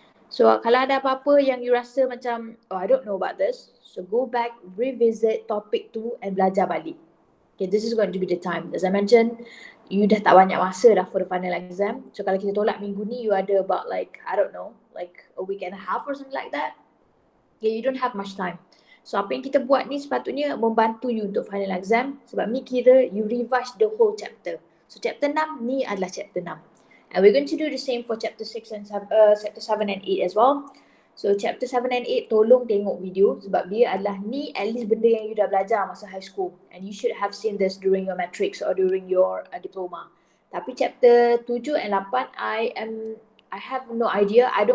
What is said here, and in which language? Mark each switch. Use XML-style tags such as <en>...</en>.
<ms>So kalau ada apa-apa yang you rasa macam,</ms> <en>oh I don't know about this,</en> <ms>so go back, revisit topic tu and belajar balik.</ms> <en>Okay, this is going to be the time. As I mentioned,</en> <ms>you dah tak banyak masa dah</ms> <en>for the final exam.</en> <ms>So kalau kita tolak minggu ni,</ms> <en>you ada about like, I don't know, like a week and a half or something like that. Okay, you don't have much time.</en> <ms>So apa yang kita buat ni sepatutnya membantu you untuk final exam. Sebab ni kira you</ms> <en>revise the whole chapter.</en> <ms>So chapter 6 ni adalah chapter 6.</ms> <en>And we're going to do the same for chapter 6 and chapter 7 and 8 as well.</en> <ms>So chapter 7 and 8 tolong tengok video sebab dia adalah ni at least benda yang you dah belajar masa high school.</ms> <en>And you should have seen this during your matrics or during your diploma. Tapi chapter 7 and 8 I have no idea.</en>